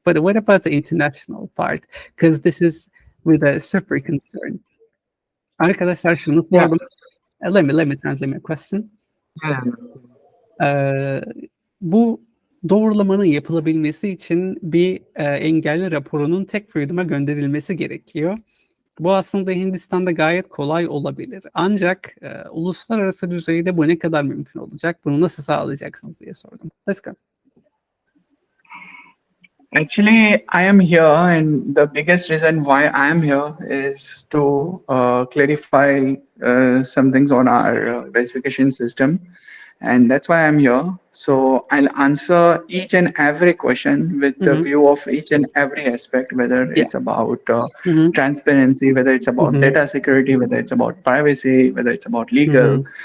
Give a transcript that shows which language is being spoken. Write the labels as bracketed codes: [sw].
[en] But what about the international part? Because this is with a super concern. [tr] Arkadaşlar şunu sordum. [en] Let me translate my question. [tr] Bu doğrulamanın yapılabilmesi için bir engelli raporunun Tech Freedom'a gönderilmesi gerekiyor. Bu aslında Hindistan'da gayet kolay olabilir. Ancak uluslararası düzeyde bu ne kadar mümkün olacak? Bunu nasıl sağlayacaksınız diye sordum. [en] Let's go. Actually, I am here, and the biggest reason why I am here is to clarify some things on our verification system, and that's why I'm here. So I'll answer each and every question with the view of each and every aspect, whether it's about transparency, whether it's about data security, whether it's about privacy, whether it's about legal.